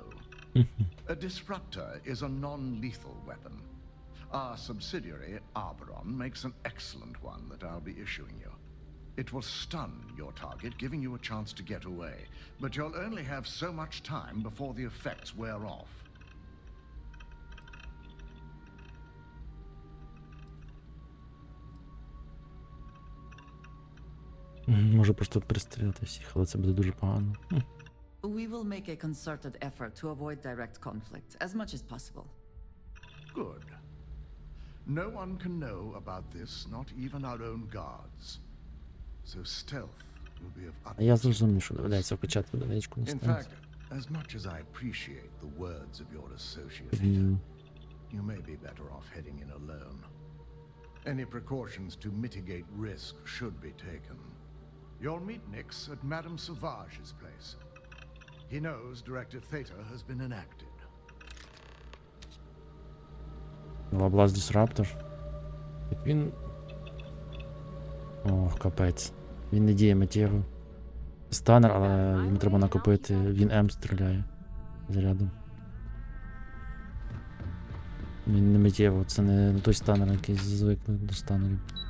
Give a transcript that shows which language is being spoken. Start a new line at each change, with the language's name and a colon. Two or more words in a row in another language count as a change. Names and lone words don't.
English: A disruptor is a non-lethal weapon. Our subsidiary, Arboron, makes an excellent one that I'll be issuing you. It will stun your target, giving you a chance to get away. But you'll only have so much time before the effects wear off.
Ukrainian: Може просто пристрілити всіх, але це буде дуже погано.
English: We will make a concerted effort to avoid direct conflict as much as possible. Good. No one can know about this, not even our own guards. So stealth will be of
Ukrainian: А я
English: utmost
Ukrainian: зрозумів, що доведеться вкачати одиничку на
English: In
Ukrainian: станцію.
English: fact, as much as I appreciate the words of your associate here, you may be better off heading in alone. Any precautions to mitigate risk should be taken. You'll meet Nix at Madame Sauvage's place. He knows Directive Theta has been enacted.
Ukrainian: Лаблас Дисраптор. Так він... Ох, капець. Він не діє миттєво. Станер, але йому треба накопити. Він М стріляє. Зарядом. Він не миттєво, це не той станер, який звикли до станерів.